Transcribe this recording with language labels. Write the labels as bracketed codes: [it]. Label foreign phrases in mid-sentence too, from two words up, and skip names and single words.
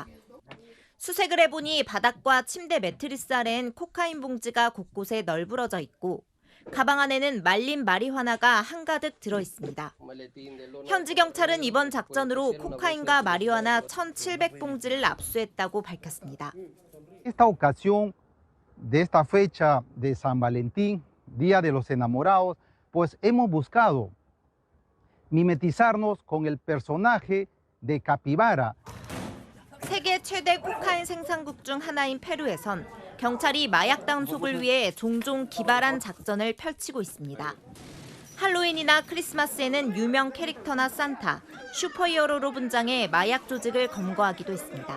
[ko] 수색을 해보니 바닥과 침대 매트리스 아래엔 코카인 봉지가 곳곳에 널브러져 있고 가방 안에는 말린 마리화나가 한가득 들어있습니다. 현지 경찰은 이번 작전으로 코카인과 마리화나 1,700봉지를 압수했다고 밝혔습니다. [es] Esta ocasión de esta fecha de San Valentín, Día de los Enamorados, pues hemos buscado mimetizarnos con el personaje de Capibara. [ko] 세계 최대 코카인 생산국 중 하나인 페루에선 경찰이 마약 단속을 위해 종종 기발한 작전을 펼치고 있습니다. 할로윈이나 크리스마스에는 유명 캐릭터나 산타, 슈퍼히어로로 분장해 마약 조직을 검거하기도 했습니다.